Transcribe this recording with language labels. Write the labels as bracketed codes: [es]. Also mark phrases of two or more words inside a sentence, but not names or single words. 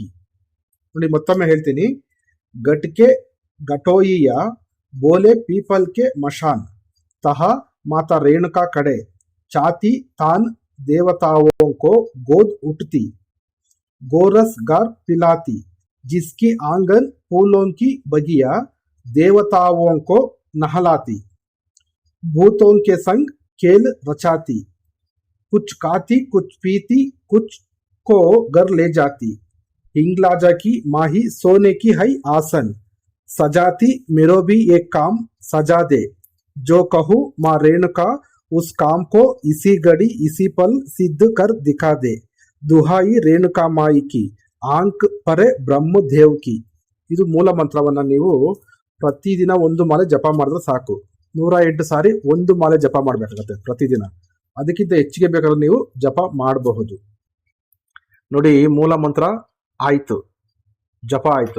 [kn] ನೋಡಿ ಮತ್ತೊಮ್ಮೆ ಹೇಳ್ತೀನಿ: [hi] गटके गटोइया बोले पीपल के मशान, तहा माता रेणुका कड़े, चाती तान देवताओं को गोद उठती, गोरस गार पिलाती, जिसकी आंगन फूलों की बगिया, देवताओं को नहलाती, भूतों के संग खेल रचाती, कुछ खाती कुछ पीती कुछ को घर ले जाती, हिंगलाजा की माही सोने की है आसन, सजाती मेरो भी एक काम सजा दे, जो कहूँ माँ रेणुका उस काम को इसी घड़ी इसी पल सिद्ध कर दिखा दे, दुहाई रेणुका माई की, आंक परे ब्रह्मदेव की. [kn] ಇದು ಮೂಲ ಮಂತ್ರವನ್ನ ನೀವು ಪ್ರತಿದಿನ 1 ಮಾಲೆ ಜಪ ಮಾಡಿದ್ರೆ ಸಾಕು. 108 ಸಾರಿ 1 ಮಾಲೆ ಜಪ ಮಾಡಬೇಕಾಗತ್ತೆ ಪ್ರತಿದಿನ. ಅದಕ್ಕಿಂತ ಹೆಚ್ಚಿಗೆ ಬೇಕಾದ್ರೆ ನೀವು ಜಪ ಮಾಡಬಹುದು. ನೋಡಿ, ಮೂಲ ಮಂತ್ರ ಆಯ್ತು, ಜಪ ಆಯ್ತು.